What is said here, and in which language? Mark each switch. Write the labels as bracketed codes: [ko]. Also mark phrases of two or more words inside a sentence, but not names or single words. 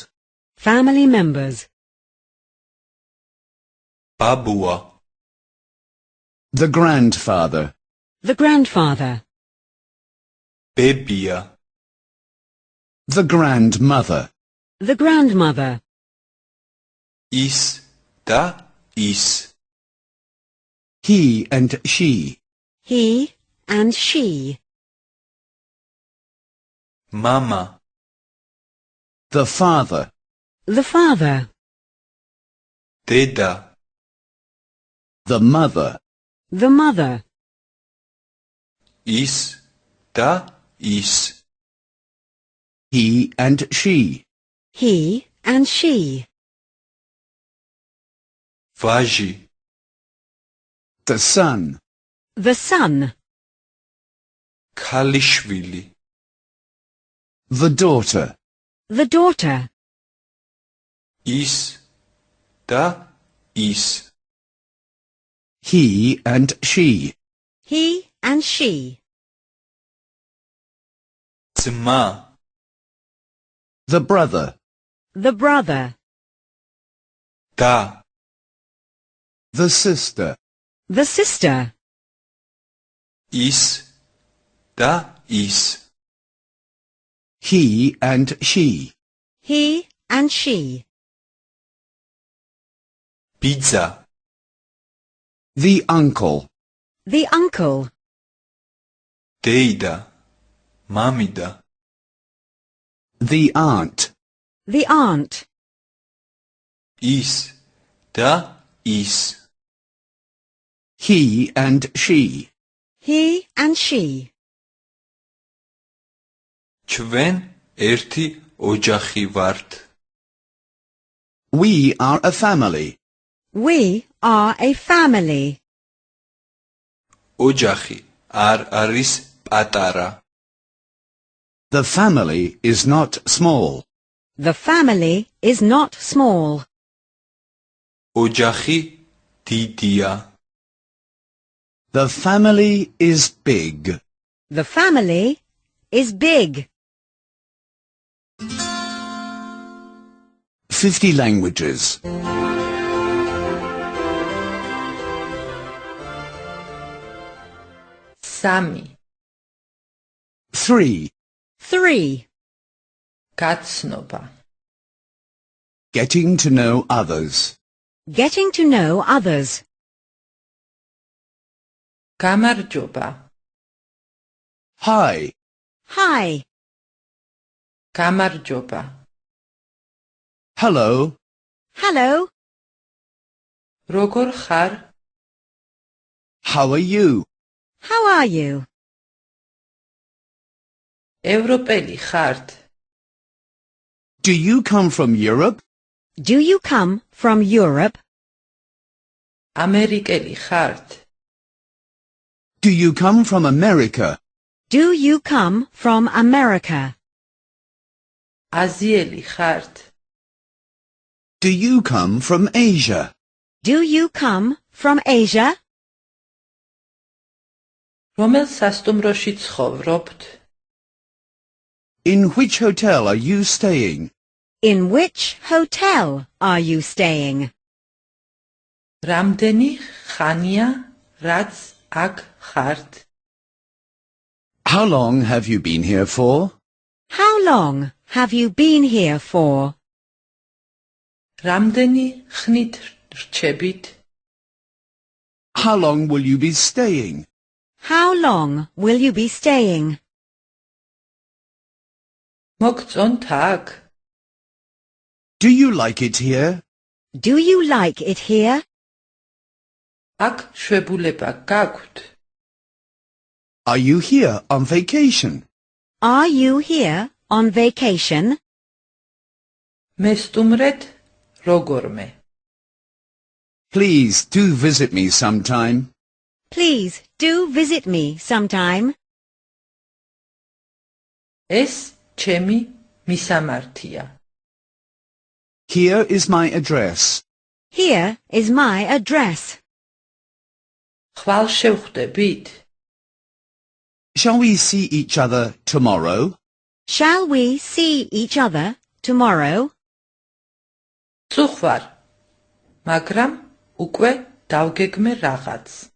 [en] Family members. [ka] ბაბუა. [en] The grandfather. The grandfather. [ka] ბებია. [en] The grandmother. The grandmother. [ka] ის და ის. [en] He and she. He and she. [ka] მამა. [en] The father. The father. [ka] დედა. [en] The mother. The mother. [ka] ის და ის. [en] He and she. He and she. [ka] ვაჟი. [en] The son. The son. [ka] ქალიშვილი. [en] The daughter. The daughter. [ka] ის და ის. [en] He and she. He and she. [ka] ძმა. [en] The brother. The brother. [ka] და. [en] The sister. The sister. [ka] ის და ის. [en] He and she. He and she. [ka] ბიძა. [en] The uncle. The uncle. [ka] დეიდა. მამიდა. [en] The aunt. The aunt. [ka] ის და ის. [en] He and she. he and she. [ka] ჩვენ ერთი ოჯახი ვართ. [en] We are a family. We are a family. [ka] ოჯახი არ არის პატარა. [en] The family is not small. The family is not small. [ka] ოჯახი დიდია. [en] The family is big. The family is big. 50 languages. 3. 3. 3. [ka] გაცნობა. [en] Getting to know others. Getting to know others. [ka] გამარჯობა. [en] Hi. Hi. [ka] გამარჯობა. [en] Hello. Hello. [ka] როგორ ხარ? [en] How are you? How are you? [ka] ევროპელი ხართ? [en] Do you come from Europe? Do you come from Europe? [ka] ამერიკელი ხართ? [en] Do you come from America? Do you come from America? [ka] აზიელი ხართ? [en] Do you come from Asia? Do you come from Asia? [ka] რომელ სასტუმროში ცხოვრობთ? [en] In which hotel are you staying? In which hotel are you staying? [ka] რამდენი ხანია რაც აქ ხართ? [en] How long have you been here for? How long have you been here for? [ka] რამდენი ხნით რჩებით? [en] How long will you be staying? How long will you be staying? [ka] მოგწონთ აქ? [en] Do you like it here? Do you like it here? [ka] აქ შვებულება გაქვთ? [en] Are you here on vacation? Are you here on vacation? [ka] მესტუმრეთ როგორმე? [en] Please do visit me sometime. Please do visit me sometime. [ka] ეს ჩემი მისამართია. [en] Here is my address. Here is my address. [ka] ხვალ შევხვდებით? [en] Shall we see each other tomorrow? Shall we see each other tomorrow? [ka] წუხვარ, მაგრამ უკვე დავგეგმე რაღაც.